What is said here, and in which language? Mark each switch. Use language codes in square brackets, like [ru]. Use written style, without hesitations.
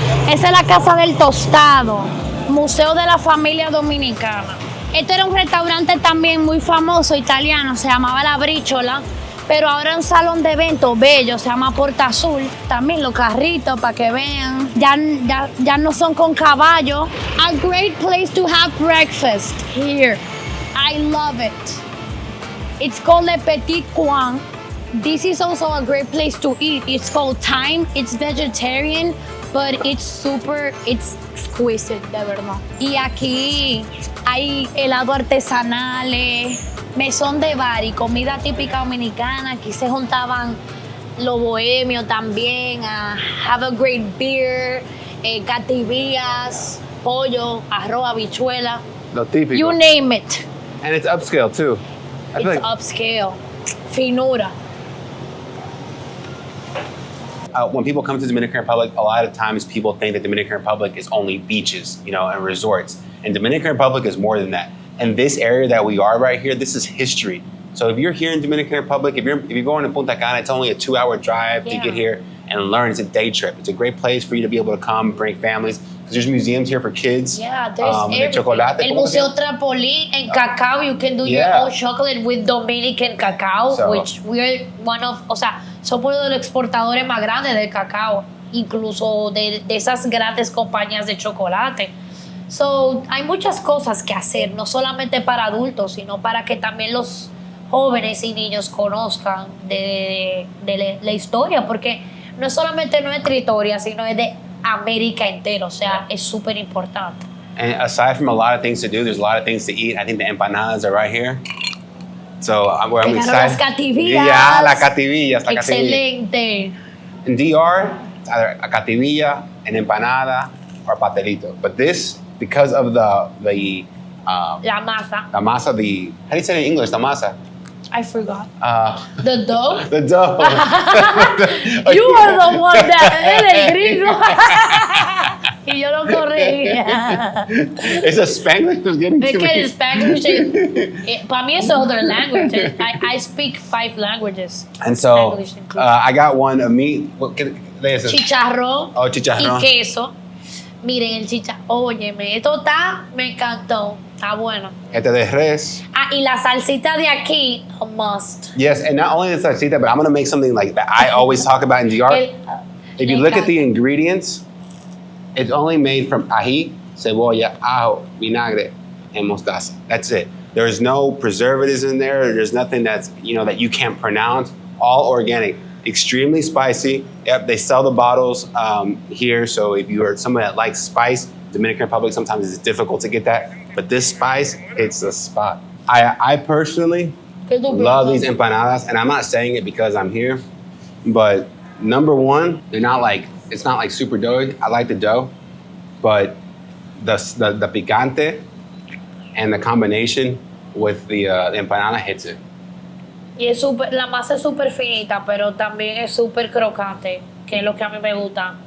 [es] Esa es la casa del tostado, museo de la familia dominicana. Este era un restaurante también muy famoso italiano, se llamaba La Bríchola, pero ahora es un salón de eventos bello, se llama Porta Azul. También los carritos para que vean. Ya no son con caballo. [en] A great place to have breakfast here. I love it. It's called Le Petit Coin. This is also a great place to eat. It's called Thyme. It's vegetarian, but it's exquisite, [es] de verdad. Y aquí hay helado artesanales, Meson de Kali, comida típica dominicana. Aquí se juntaban los bohemios también a [en] have a great beer, [es] cativías, pollo, arroz, habichuela. Lo típico. [en] You name it. And it's upscale too. It's upscale. [es] Finura. [en] When people come to the Dominican Republic, a lot of times people think that the Dominican Republic is only beaches, and resorts. And Dominican Republic is more than that. And this area that we are right here, this is history. So if you're here in Dominican Republic, if you're going to Punta Cana, it's only a 2-hour drive to get here and learn. It's a day trip. It's a great place for you to be able to come, bring families. Because there's museums here for kids. Yeah, there's everything. [es] El Museo Trapolí en cacao. [en] You can do your own chocolate with Dominican cacao, which we're [es] somos uno de los exportadores más grandes del cacao, incluso de esas grandes compañías de chocolate. So, hay muchas cosas que hacer, no solamente para adultos, sino para que también los jóvenes y niños conozcan de la historia, porque no es solamente nuestra historia, sino es de América entera, o sea, es súper importante. [en] And aside from a lot of things to do, there's a lot of things to eat. I think the empanadas are right here. So I'm excited. [es] Las cativillas. Yeah, las cativillas. Excelente. [en] In DR, it's either a cativilla, an empanada, or pastelito. But this, because of the [es] la masa. [en] how do you say it in English? The masa. I forgot. The dough? The dough. You are the one that [es] eres el gringo. Y yo lo corregía. [en] It's a Spanglish was getting to me. Because Spanglish, [es] para mí es [en] other language. I speak 5 languages. And so, I got one of meat. [es] Chicharrón. Oh, chicharrón. Y queso. Miren el chicharrón. Óyeme, esto me encantó. Está bueno. Este de res. Y la salsita de aquí, [en] a must. Yes, and not only the salsita, but I'm going to make something like that I always talk about in DR. If you look at the ingredients, it's only made from ají, cebolla, ajo, vinagre, and mostaza. That's it. There's no preservatives in there. There's nothing that's, that you can't pronounce. All organic. Extremely spicy. Yep, they sell the bottles here. So if you are someone that likes spice, Dominican Republic, sometimes it's difficult to get that. But this spice, it's the spot. I personally love these empanadas, and I'm not saying it because I'm here, but number one, it's not like super doughy. I like the dough, but the picante and the combination with the empanada hits it. [es] Y la masa es súper finita, pero también es súper crocante, que es lo que a mí me gusta.